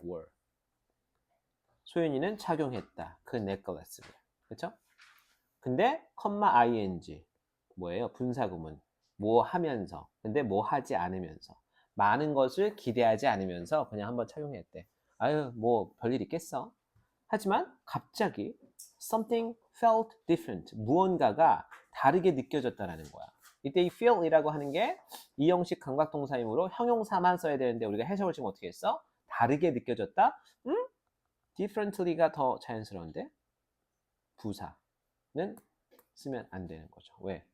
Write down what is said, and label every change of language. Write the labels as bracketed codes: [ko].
[ko] were. 소윤이는 착용했다. 그 necklace를. 그렇죠? 근데 ing 뭐예요? 분사구문. 뭐 하면서. 근데 뭐 하지 않으면서. 많은 것을 기대하지 않으면서 그냥 한번 착용했대. 아유, 뭐 별일 있겠어? 하지만 갑자기 [en] something felt different. [ko] 무언가가 다르게 느껴졌다라는 거야. 이때 이 feel이라고 하는 게 이 형식 감각동사이므로 형용사만 써야 되는데 우리가 해석을 지금 어떻게 했어? 다르게 느껴졌다? differently가 더 자연스러운데 부사는 쓰면 안 되는 거죠. 왜?